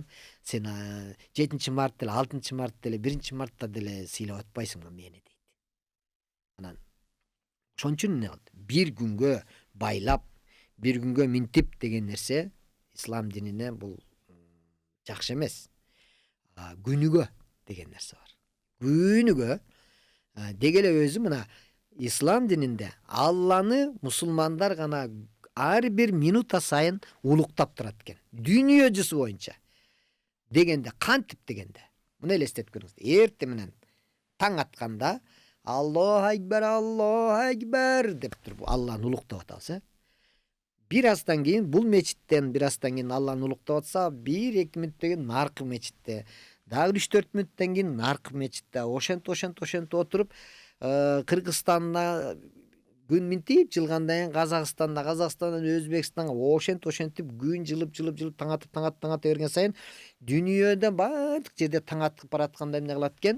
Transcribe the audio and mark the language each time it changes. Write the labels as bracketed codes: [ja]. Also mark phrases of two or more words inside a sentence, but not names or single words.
[ky] Сен 7 март деле, 6 март деле, 1 мартта деле сыйлап атпайсыңбы мени дейт. Анан ошон үчүн эмне кылды? Бир күнгө байлап, бир күнгө минтип деген нерсе ислам динине бул жакшы эмес. Күнүгө деген нерсе бар. Günügө degele özü mına İslam dininde Allah'ını musulmanlar gana her bir minuta sayın uluktap turat eken. Dünyacısı boyunca. Degende kantip degende. Bunu elestet görüңүз. Erте менен таң атканда [ar] Allahu Ekber [ky] деп туруп Allah'ını uluktap atасы. Birazdan keyin bul meçitten birazdan keyin Allah'ını uluktap atsa 1-2 мүнөттөн кийин наркы мечитте. Дагы 3-4 мүнөттөн кийин наркы мечитте. Ошент отуруп Кыргызстанда күн минтип жылгандан кийин Казакстандан Өзбекстанга ошентип күн жылып таң атып берген сайын дүйнөдө баардык жерде таң атып баратканда эмне кылат экен?